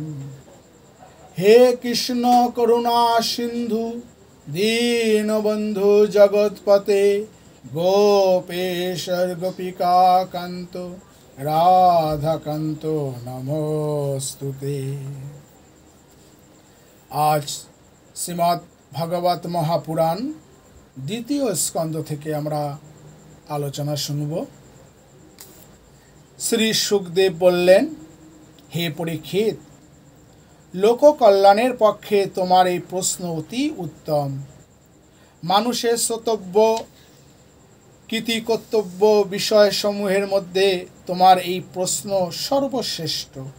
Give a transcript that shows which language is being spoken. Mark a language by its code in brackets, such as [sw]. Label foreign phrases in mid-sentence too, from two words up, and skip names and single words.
[sa] हे कृष्ण करुणा सिंधु दीनबंधु जगत्पते गोपेश्वर गोपिका कांतो राधा कांतो नमोस्तुते। [bn] আজ শ্রীমদ্ ভাগবত মহাপুরাণ দ্বিতীয় স্কন্দ থেকে আমরা আলোচনা শুনব। শ্রী সুখদেব বললেন, হে পরীক্ষিত, লোককল্যাণের পক্ষে তোমার এই প্রশ্ন অতি উত্তম। মানুষের শ্রোতব্য কৃতিকর্তব্য বিষয়সমূহের মধ্যে তোমার এই প্রশ্ন সর্বশ্রেষ্ঠ।